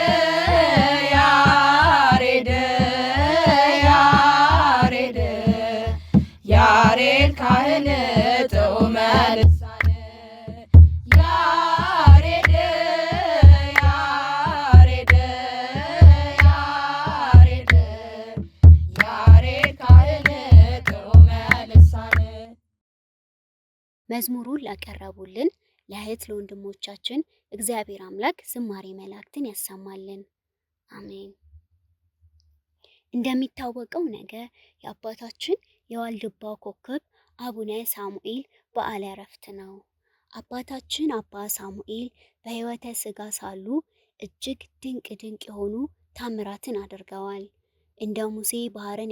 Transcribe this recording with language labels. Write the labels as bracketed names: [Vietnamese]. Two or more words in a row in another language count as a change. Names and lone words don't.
[Geez] ያሬድ ያሬድ ያሬድ ካህን ጥዑመ ልሳን ያሬድ ያሬድ ያሬድ ያሬድ ካህን ጥዑመ ልሳን [Amharic] መዝሙሩን ላቀረቡልን ለእህት ለወንድሞቻችን እግዚአብሔር አምላክ ዝማሬ መላእክትን ያሰማልን። አሜን። እንደሚታወቀው ነገ የአባታችን የዋልድባው ኮከብ አቡነ ሳሙኤል በዓለ ዕረፍት ነው። አባታችን አባ ሳሙኤል በሕይወተ ሥጋ ሳሉ እጅግ ድንቅ ድንቅ የሆኑ ታምራትን አድርገዋል። እንደ ሙሴ ባህርን